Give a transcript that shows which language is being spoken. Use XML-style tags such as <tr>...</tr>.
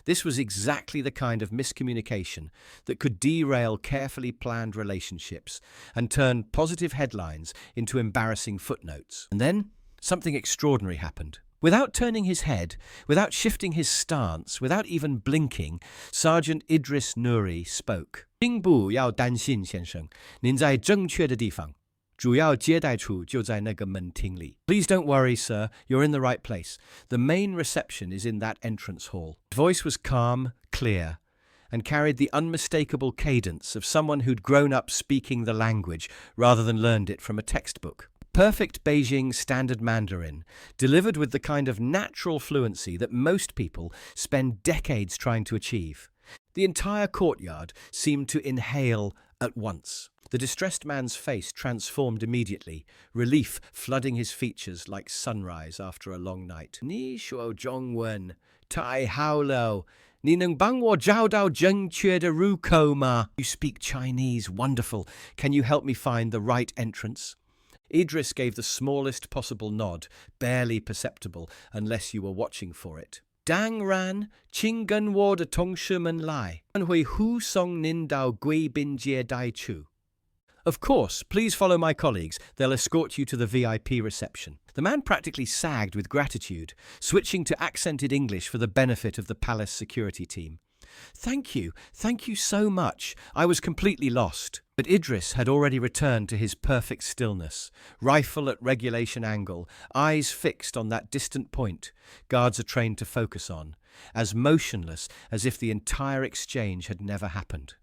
<en>This was exactly the kind of miscommunication that could derail carefully planned relationships and turn positive headlines into embarrassing footnotes. And then something extraordinary happened. Without turning his head, without shifting his stance, without even blinking, Sergeant Idris Nouri spoke.</en> <zh>并不要担心，先生，您在正确的地方。主要接待处就在那个门厅里。</zh> <en>Please don't worry, sir. You're in the right place. The main reception is in that entrance hall. His voice was calm, clear, and carried the unmistakable cadence of someone who'd grown up speaking the language rather than learned it from a textbook. Perfect Beijing Standard Mandarin, delivered with the kind of natural fluency that most people spend decades trying to achieve. The entire courtyard seemed to inhale at once. The distressed man's face transformed immediately, relief flooding his features like sunrise after a long night.</en> <zh>你说中文太好了，你能帮我找到正确的入口吗?</zh> <en>You speak Chinese, wonderful. Can you help me find the right entrance? Idris gave the smallest possible nod, barely perceptible unless you were watching for it.</en> <zh>当然，请跟我的同事们来，我会护送您到贵宾接待处。</zh> <en>Of course, please follow my colleagues. They'll escort you to the VIP reception. The man practically sagged with gratitude, switching to accented English for the benefit of the palace security team. Thank you so much. I was completely lost. But Idris had already returned to his perfect stillness, rifle at regulation angle, eyes fixed on that distant point guards are trained to focus on, as motionless as if the entire exchange had never happened.</en>